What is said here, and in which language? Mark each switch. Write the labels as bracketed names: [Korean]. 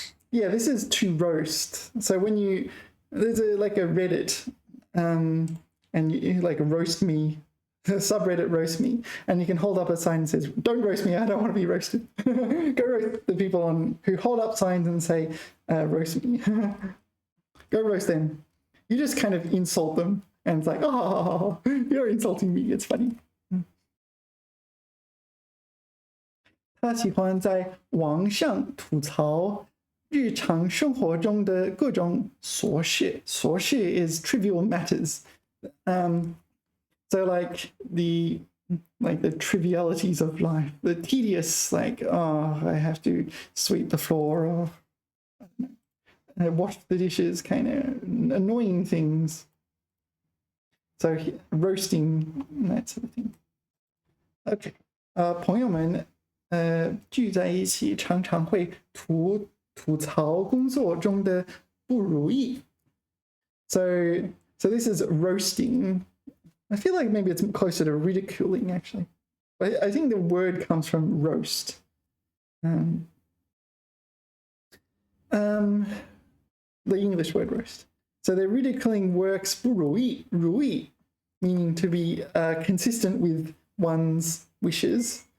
[English] Yeah, this is to roast. So when there's like a Reddit, and you like roast me, subreddit roast me, and you can hold up a sign that says, "Don't roast me, I don't want to be roasted." Go roast the people who hold up signs and say, "Roast me." Go roast them. You just kind of insult them, and it's like, "Oh, you're insulting me." It's funny. [Chinese] 他喜欢在网上吐槽日常生活中的各种琐事。琐事 [English] is trivial matters. So like the trivialities of life, the tedious, like, oh, I have to sweep the floor or wash the dishes, kind of annoying things. So roasting, that sort of thing. Okay. [Chinese] 朋友们聚在一起常常会吐槽工作中的不如意. [English] So this is roasting. I feel like maybe it's closer to ridiculing, actually. But I think the word comes from roast. The English word roast. So they're ridiculing works 不如意, 如意, meaning to be consistent with one's wishes.